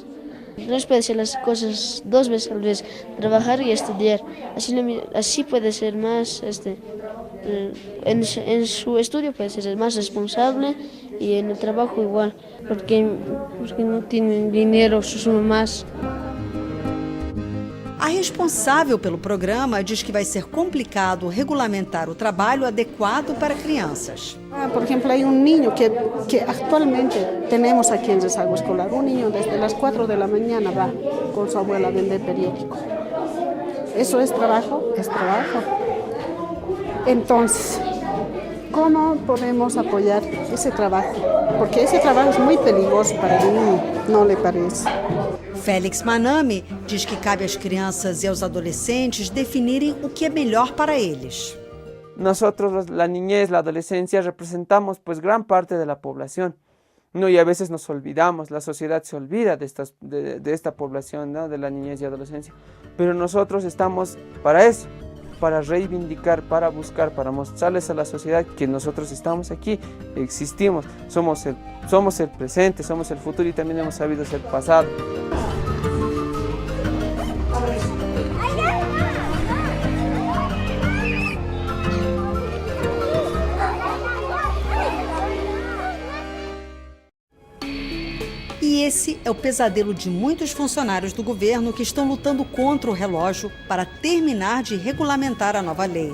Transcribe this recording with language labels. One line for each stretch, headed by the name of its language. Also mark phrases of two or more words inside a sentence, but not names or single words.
Portuguese: Nós podemos fazer as coisas 2 vezes ao vez, trabalhar e estudar. Assim pode ser mais, em seu estudo pode ser mais responsável e no trabalho igual, porque não têm dinheiro
Spanish: sus mamás.
Portuguese: A responsável pelo programa diz que vai ser complicado regulamentar o trabalho adequado para crianças. Por exemplo,
Spanish: hay un niño que actualmente tenemos aquí en Rezago Escolar. Un niño desde las 4 de la mañana va con su abuela a vender periódico. ¿Eso es trabajo? Es trabajo. Entonces, ¿cómo podemos apoyar ese trabajo? Porque ese trabajo es muy peligroso para el niño, ¿no le parece?
Portuguese: Félix Manami diz que cabe às crianças e aos adolescentes definirem o que é melhor para eles.
Spanish: Nosotros, la niñez, la adolescencia, representamos pues gran parte de la población, ¿no? Y a veces nos olvidamos, la sociedad se olvida de esta población, ¿no? De la niñez y adolescencia. Pero nosotros estamos para eso, para reivindicar, para buscar, para mostrarles a la sociedad que nosotros estamos aquí, existimos, somos el presente, somos el futuro y también hemos sabido ser pasado.
Portuguese: E esse é o pesadelo de muitos funcionários do governo que estão lutando contra o relógio para terminar de regulamentar a nova lei.